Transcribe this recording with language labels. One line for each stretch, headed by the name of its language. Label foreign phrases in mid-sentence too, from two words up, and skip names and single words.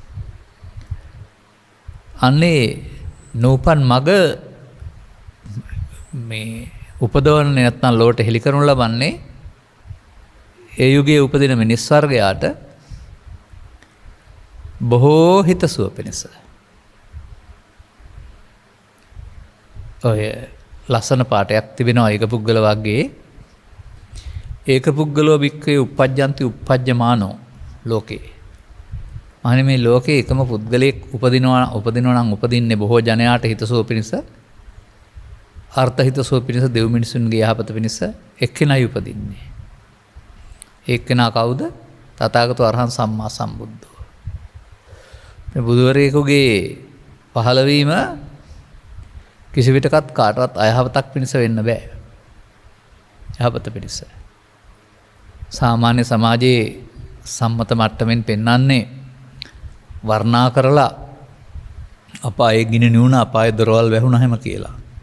Sinhala: අන්නේ නූපන් මග මේ උපදවන්නේ නැත්නම් ලෝට හෙළි කරනු ලබන්නේ ඒ යුගයේ උපදින මිනිස් වර්ගයාට බොහෝ හිතසුව පිණිස. ඔය ලස්සන පාඩයක් තිබෙනවා ඒක පුද්ගල වර්ගයේ
Pali: ඒක පුද්ගලෝ බික්කේ uppajjanti uppajjamaano ලෝකේ.
Sinhala: අනේ මේ ලෝකේ එකම පුද්ගලයෙක් උපදිනවා නම් උපදින්නේ බොහෝ ජනයාට හිතසුව පිණිස අර්ථ හිතසුව පිණිස දෙව් මිනිසුන්ගේ යහපත පිණිස එක්කෙනයි උපදින්නේ. එක්කෙනා කවුද?
Pali: තථාගතෝ අරහං සම්මා සම්බුද්ධෝ.
Sinhala: මේ බුදුවරයෙකුගේ පහළවීම කිසි විටකත් කාටවත් අයහපතක් පිණිස වෙන්න බෑ. යහපත පිණිස. සාමාන්‍ය සමාජයේ සම්මත මට්ටමින් පෙන්වන්නේ වර්ණා කරලා අපායේ ගිනි නිවුණ අපායේ දොරවල් වැහුණා කියලා.